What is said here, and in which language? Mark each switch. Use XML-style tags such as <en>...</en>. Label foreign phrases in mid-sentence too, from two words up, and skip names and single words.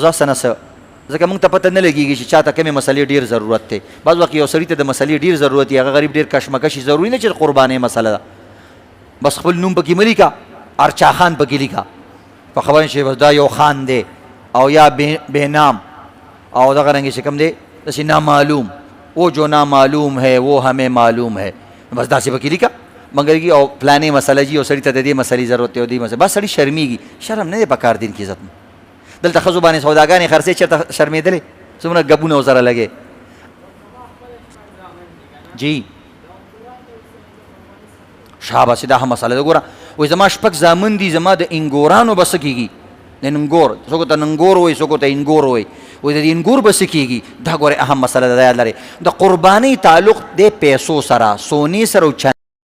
<ps>ځه څه نه څه ځکه موږ ته پته نه لګېږي چې چاته کومې مسلې ډېر ضرورت دی بعض وخت یو سړي ته د مسلې ډېر ضرورت وي هغه غریب ډېر کشمکشي ضروري نه چې قربانۍ مسله ده بس خپل نوم پکې مه لیکه ارچا خان پکې لیکه په خبره چې بس دا یو خان دی او یا بے نام او دغه رنګې چې کوم دی داسې نامعلوم</ps> <ur>وہ جو نامعلوم ہے وہ ہمیں معلوم ہے</ur> <ps>بس داسې پکې لیکه مګر کی او پلانې مسله جي او سړي ته د دې مسلې ضرورت دی او دې مسله بس سړي شرمېږي شرم نه دی پکار دین کې عزت دلته ښځو باندې سوداګانې خرڅې چېرته شرمېدلې څومره ګبونه ورسره لګې جی شاباسي دا هم مسله ده ګوره وایي زما 6 زامن دي زما د انګورانو به څه کېږي د ننګور څوک ته ننګور وایي څوک ته انګور وایي وایي د دې انګور به څه کېږي دا ګورې اهم مسله ده دا یاد لرئ د قربانۍ تعلق د پیسو سره سونې سره او</ps>